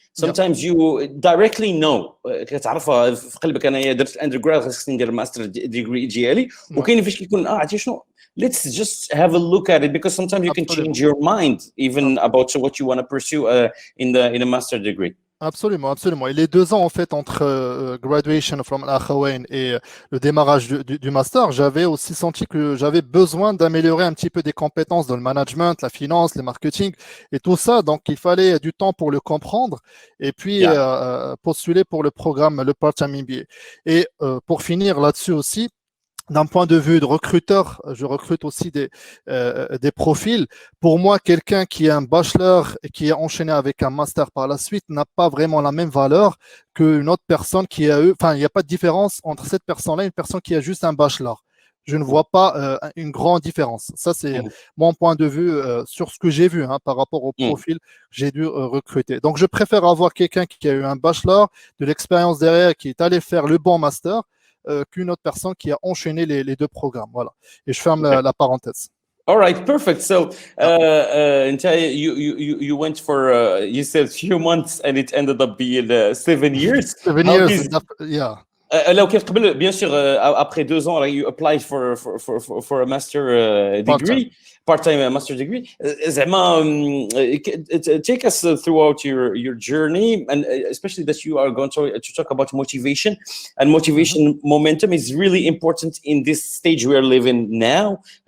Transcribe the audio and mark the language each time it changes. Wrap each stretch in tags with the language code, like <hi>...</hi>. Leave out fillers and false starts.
<en>Sometimes you directly know</en> <ar>كتعرفها في قلبك انايا درت undergrad خاصني ندير ماستر ديجري ديالي وكاين فاش كيكون عرفتي شنو</ar> <en>let's just have a look at it because sometimes you can change your mind even about what you want to pursue in a master degree.</en> <fr>Absolument, absolument. Et les 2 ans, en fait, entre</fr> <en>graduation from Al Khawain</en> <fr>et le démarrage du master, j'avais aussi senti que j'avais besoin d'améliorer un petit peu des compétences dans le management, la finance, le marketing et tout ça. Donc, il fallait du temps pour le comprendre et puis postuler pour le programme, le part-time MBA. Et pour finir là-dessus aussi, d'un point de vue de recruteur, je recrute aussi des profils. Pour moi, quelqu'un qui a un bachelor et qui est enchaîné avec un master par la suite n'a pas vraiment la même valeur qu'une autre personne qui a eu. Enfin, il n'y a pas de différence entre cette personne-là et une personne qui a juste un bachelor. Je ne vois pas une grande différence. Ça, c'est mon point de vue sur ce que j'ai vu par rapport au profil que j'ai dû recruter. Donc, je préfère avoir quelqu'un qui a eu un bachelor, de l'expérience derrière, qui est allé faire le bon master, qu'une autre personne qui a enchaîné les 2 programmes. Voilà. Et je ferme la parenthèse.</fr> <en>All right, perfect. So, you went for you said few months, and it ended up being 7 years. 7 How years, is yeah.</en> <ar>لو كان قبل</ar> <fr>bien sûr après 2 ans</fr> <en>you applied for a master degree part-time master degree زعما take us throughout your journey, and especially that you are going to talk about motivation, and motivation momentum is really important in this stage we are living now.</en>